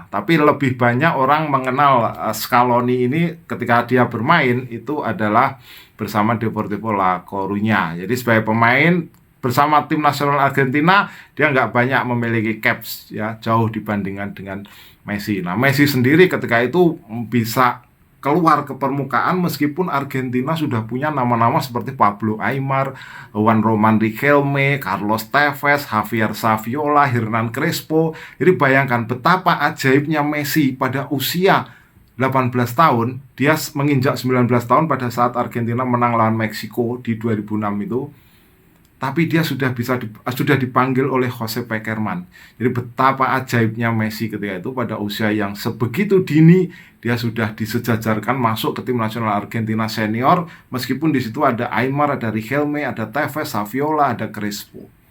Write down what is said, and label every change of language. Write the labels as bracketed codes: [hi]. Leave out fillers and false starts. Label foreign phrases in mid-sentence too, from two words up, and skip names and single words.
[id] Tapi lebih banyak orang mengenal Scaloni ini ketika dia bermain itu adalah bersama Deportivo La Coruña. Jadi sebagai pemain bersama tim nasional Argentina dia nggak banyak memiliki caps ya, jauh dibandingkan dengan Messi. Nah, Messi sendiri ketika itu bisa keluar ke permukaan meskipun Argentina sudah punya nama-nama seperti Pablo Aimar, Juan Román Riquelme, Carlos Tevez, Javier Saviola, Hernan Crespo. Jadi bayangkan betapa ajaibnya Messi pada usia 18 tahun, dia menginjak 19 tahun pada saat Argentina menang lawan Meksiko di 2006 itu. Tapi dia sudah dipanggil oleh Jose Pekerman. Jadi betapa ajaibnya Messi ketika itu pada usia yang sebegitu dini dia sudah disejajarkan masuk ke tim nasional Argentina senior, meskipun di situ ada Aimar, ada Riquelme, ada Tevez, Saviola, ada Crespo.